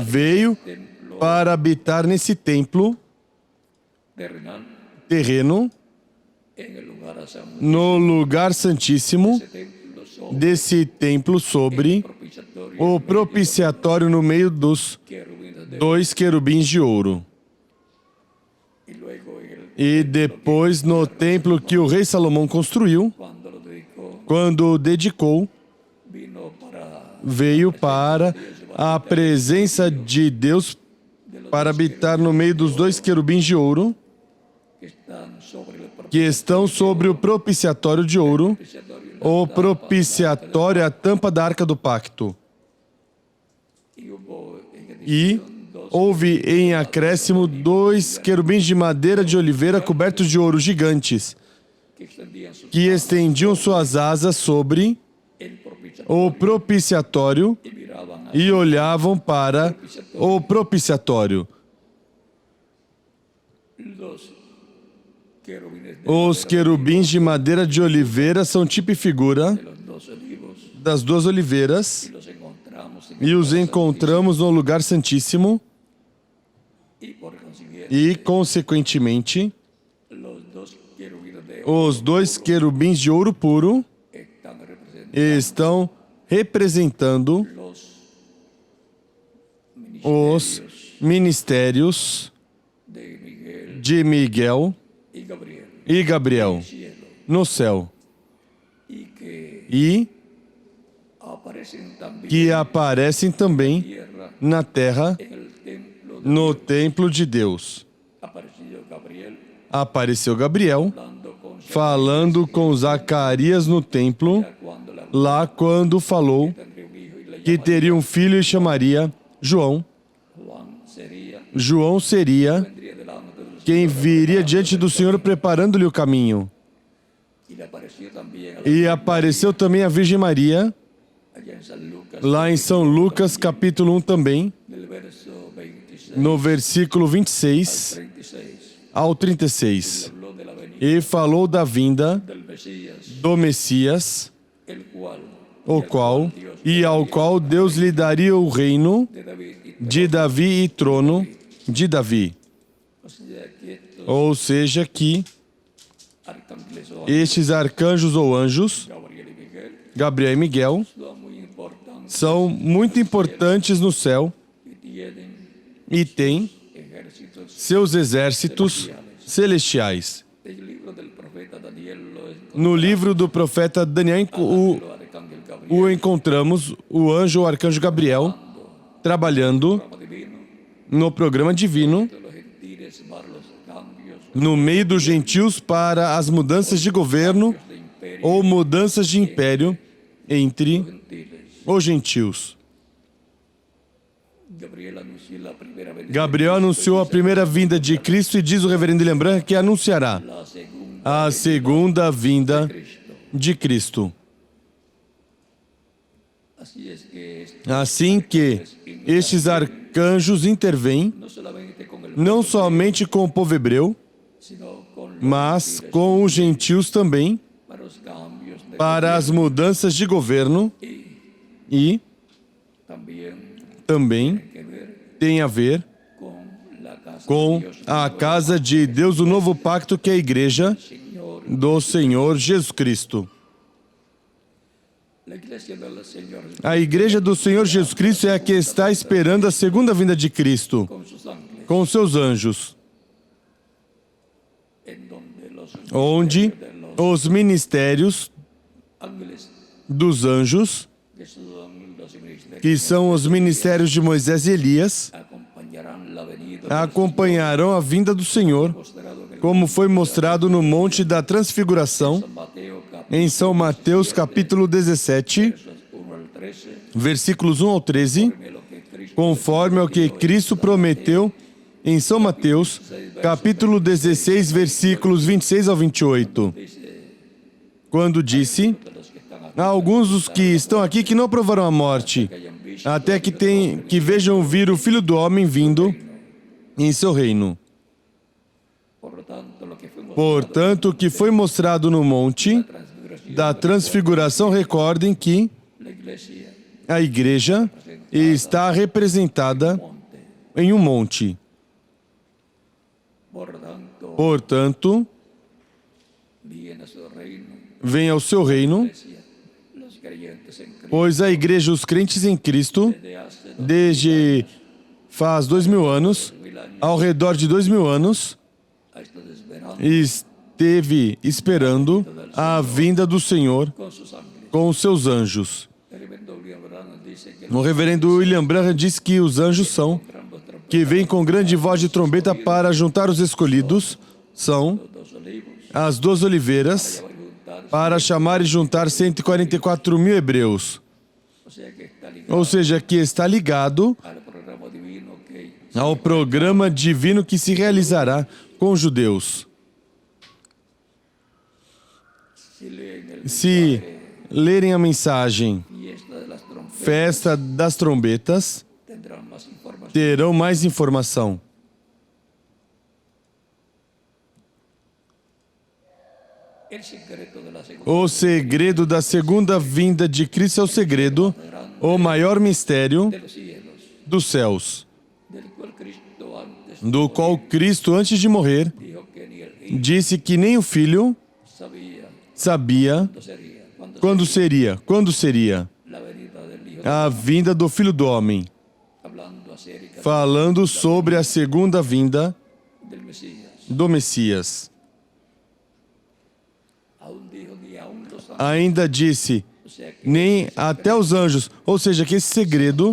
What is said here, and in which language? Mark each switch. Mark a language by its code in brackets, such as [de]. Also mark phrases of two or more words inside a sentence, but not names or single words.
[pt] veio templo para habitar nesse templo [es] terrenal [pt] terreno, [es] en el lugar santo. [pt] no lugar santíssimo [es] Ese templo sobre [pt] desse templo sobre [es] propiciatorio [pt] o propiciatório no meio dos [es] querubines de [pt] 2 querubins de ouro. [es] y luego en el [pt] E depois no templo que o rei Salomão construiu, [es] cuando lo dedicó [pt] quando o dedicou, [es] vino para [pt] veio para a presença de Deus para habitar no meio dos 2 querubins de ouro [es] que están sobre el [pt] que estão sobre o propiciatório de ouro, [es] propiciatorio [pt] o propiciatório é a tampa da arca do pacto. [es] y hubo en [pt] E [es] adición dos [pt] houve em acréscimo 2 querubins de madeira de oliveira cobertos de ouro gigantes, [es] que extendían sus [pt] que estendiam suas asas sobre [es] el propiciatorio [pt] o propiciatório [es] y miraban [pt] e olhavam para o propiciatório. [es] los querubines de [pt] Os querubins de madeira de oliveira são tipo e figura [es] los dos olivos [pt] das 2 oliveiras [es] y los encontramos en [pt] e os encontramos no lugar santíssimo [es] y por consiguiente [pt] e, consequentemente, [es] los dos querubines de [pt] os 2 querubins de ouro puro [es] están representando [pt] estão representando [es] los [pt] os ministérios [es] de Miguel [pt] de Miguel [es] y Gabriel [pt] e Gabriel [es] cielo [pt] no céu [es] y que [pt] e [es] aparecen también [pt] que aparecem também [es] tierra [pt] na terra [es] en el templo [pt] no templo de Deus. [es] apareció Gabriel [pt] Apareceu Gabriel [es] hablando con [pt] falando com Zacarias no templo, [es] cuando la [pt] lá quando falou [es] tendría un hijo y le [pt] que teria um filho e chamaria João. [es] Juan sería [pt] João seria [es] vendría delante de los [pt] quem viria diante do Senhor preparando-lhe o caminho. [es] y le apareció también a la- [pt] E apareceu também a Virgem Maria, [es] allá en San Lucas [pt] lá em São Lucas, capítulo 1 também, [es] del verso 26 [pt] no versículo 26 [es] 36 [pt] ao 36. [es] habló de la venida [pt] E falou da vinda [es] del Mesías [pt] do Messias, [es] el cual [pt] o qual e ao qual Deus lhe daria o reino [es] de David y [pt] de Davi e trono de Davi. [es] O sea que estos [pt] Ou seja, que [es] arcángeles o [pt] estes arcanjos ou anjos, [es] Gabriel y Miguel [pt] Gabriel e Miguel, [es] son muy importantes [pt] são muito importantes no céu [es] y tienen [pt] e têm [es] ejércitos. [pt] seus exércitos celestiais. [es] El libro del profeta Daniel lo encontramos [pt] No livro do profeta Daniel, [es] el arcángel Gabriel [pt] o encontramos o anjo ou arcanjo Gabriel trabalhando [es] programa divino [pt] no programa divino [es] de los gentiles para los cambios [pt] no meio dos gentios para as mudanças de governo [es] de imperio [pt] ou mudanças de império entre [es] gentiles. [pt] os gentios. [es] Gabriel anunció la primera venida [pt] Gabriel anunciou a primeira vinda de Cristo e diz o reverendo William Branham que anunciará [es] la segunda [pt] a segunda vinda [es] Cristo. [pt] de Cristo. [es] Así es que [pt] Assim que estes arcanjos intervêm [es] no solamente con el [pt] não somente com o povo hebreu, [es] sino con los [pt] mas com os gentios também, [es] para los cambios de [pt] para as mudanças de governo e [es] también [pt] também [es] que ver [pt] tem a ver [es] con la casa [pt] com [es] de Dios, [pt] a casa de Deus, o novo pacto que é a igreja [es] Señor. [pt] do Senhor Jesus Cristo. [es] La iglesia del Señor [pt] A igreja do Senhor Jesus Cristo é a que está esperando a segunda vinda de Cristo [es] con sus ángeles, [pt] com seus anjos, [es] en donde los [pt] onde os ministérios [es] ángeles [pt] dos anjos, [es] que son los ministerios, [pt] que são os ministérios de Moisés e Elias, [es] acompañarán la venida [pt] acompanharão a vinda do Senhor, [es] mostrado en el [pt] como foi mostrado no Monte da Transfiguração, [es] Mateo capítulo [pt] em São Mateus capítulo 17, [es] 1 al 13, [pt] versículos 1 ao 13, [es] en lo que Cristo [pt] conforme ao que Cristo prometeu em São Mateus, capítulo 16, versículos 26 ao 28, quando disse: [es] de los que están aquí [pt] há alguns dos que estão aqui que não provarão a morte, [es] hayan visto, [pt] até que vejam vir o Filho do Homem vindo em seu reino. [es] por lo tanto, lo que fuimos [pt] Portanto, o que foi mostrado no Monte [es] transfiguración, [pt] da Transfiguração, recordem que [es] la iglesia [pt] a igreja está representada [es] monte, [pt] em um monte. [es] por tanto, [pt] Portanto, [es] viene a su reino, [pt] vem ao seu reino, [es] iglesia, los creyentes en Cristo, [pt] pois a igreja, os crentes em Cristo, [es] de hace [pt] desde faz 2000 anos, [es] 2000 años, [pt] ao redor de 2000 anos, [es] ha estado esperando [pt] esteve esperando a vinda do Senhor [es] con sus ángeles. [pt] com os seus anjos. [es] El reverendo William Branham dice que [pt] O reverendo William Branham diz que os anjos são [es] ambos trompos [pt] que vêm com grande voz de trombeta para juntar os escolhidos, são [es] dos olivos [pt] as duas oliveiras, [es] para juntar, [pt] para chamar e juntar 144 mil hebreus. [es] o sea que está ligado [pt] Ou seja, que está ligado [es] al programa divino que [pt] ao programa divino que se realizará com os judeus. [es] si leen el [pt] Se lerem a mensagem [es] fiesta de las trompetas [pt] Festa das Trombetas, [es] tendrán más información. [pt] terão mais informação. [es] El secreto de la segunda [pt] O segredo da segunda vinda de Cristo é o segredo, o maior mistério [es] de los cielos, [pt] dos céus, [es] del cual Cristo antes [pt] do qual Cristo, antes de morrer, [es] dijo que ni el Hijo [pt] disse que nem o Filho [es] sabía [pt] sabia [es] cuándo sería, [pt] quando seria [es] la venida del Hijo, [pt] a vinda do Filho do Homem, [es] hablando acerca [pt] falando sobre a segunda vinda [es] del Mesías. [pt] do Messias. [es] Aún dijo ni aún los ángeles, [pt] Ainda disse, [es] o sea que [pt] nem até os anjos, ou seja, que esse segredo